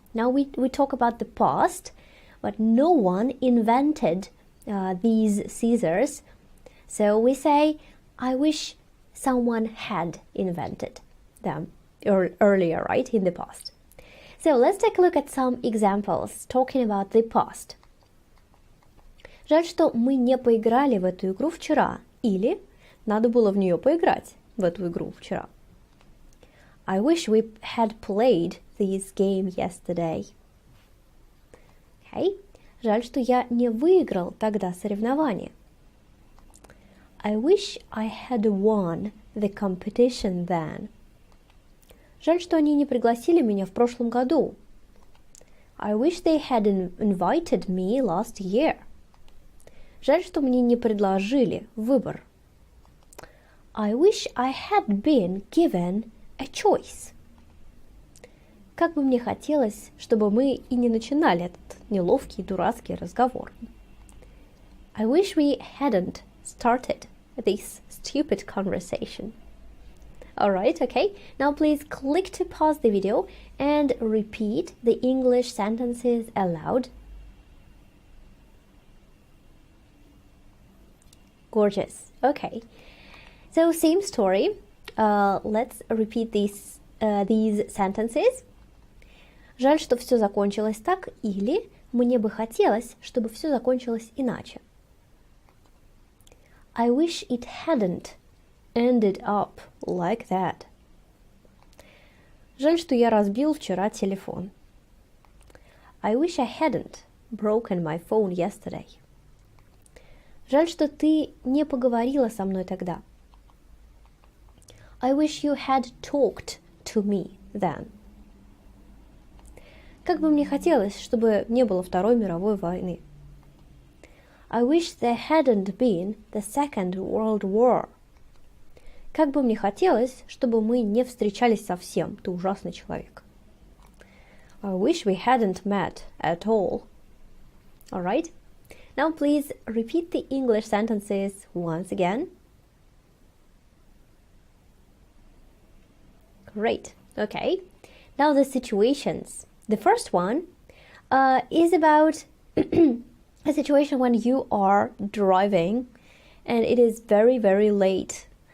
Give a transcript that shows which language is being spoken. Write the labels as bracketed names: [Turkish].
[English] Now we talk about the past, but no one invented these scissors, so we say, I wish someone had invented. them earlier, right, in the past. So let's take a look at some examples talking about the past. [Russian] Жаль, что мы не поиграли в эту игру вчера. Или надо было в нее поиграть, в эту игру вчера. [English] I wish we had played this game yesterday. Okay. [Russian] Жаль, что я не выиграл тогда соревнование. [English] I wish I had won the competition then. [Russian] Жаль, что они не пригласили меня в прошлом году. [English] I wish they had invited me last year. [Russian] Жаль, что мне не предложили выбор. [English] I wish I had been given a choice. [Russian] Как бы мне хотелось, чтобы мы и не начинали этот неловкий, дурацкий разговор. [English] I wish we hadn't started this stupid conversation. Alright, okay. Now please click to pause the video and repeat the English sentences aloud. Gorgeous. Okay. So same story. Let's repeat these sentences. [Russian] Жаль, что все закончилось так, или мне бы хотелось, чтобы все закончилось иначе. [English] I wish it hadn't ended up like that. [Russian] Жаль, что я разбил вчера телефон. [English] I wish I hadn't broken my phone yesterday. [Russian] Жаль, что ты не поговорила со мной тогда. [English] I wish you had talked to me then. [Russian] Как бы мне хотелось, чтобы не было Второй мировой войны. [English] I wish there hadn't been the Second World War. [Russian] Как бы мне хотелось, чтобы мы не встречались совсем, ты ужасный человек. [English] I wish we hadn't met at all. Alright? Now please repeat the English sentences once again. Great. Okay. Now the situations. The first one is about a situation when you are driving and it is very, very late.